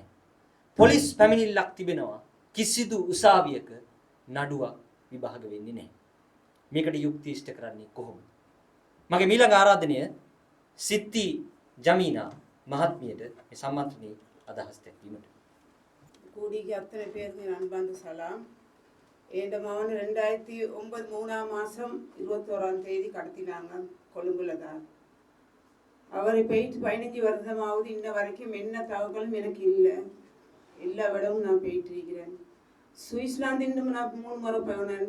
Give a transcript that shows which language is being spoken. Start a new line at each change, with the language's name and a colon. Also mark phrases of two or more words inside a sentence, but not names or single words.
Sinhala: පොලිස් පැමිණිල්ලක් තිබෙනවා. කිසිදු උසාවියක නඩුවක් විභාග වෙන්නේ නැහැ. මේකට යුක්ති ඉෂ්ට කරන්නේ කොහොමද? මගේ මීළඟ ආරාධනය සිත්ති ජමීනා මහත්මියට මේ සම්මන්ත්‍රණයේ අදහස් දැක්වීමට.
Tamil: கூடிக்கு அத்தனை பேருக்கு அன்பார்ந்த சலாம். என் மகன் 2009 3ஆம் மாதம் 21ஆம் தேதி கடத்தினாங்க கொழும்புல தான். அவரை போயிட்டு 15 வருஷமாவது இன்ன வரைக்கும் என்ன தகவலும் எனக்கு இல்லை. எல்லா விடவும் நான் போயிட்டு இருக்கிறேன். சுவிட்சர்லாந்து நான் 3 முறை போனேன்.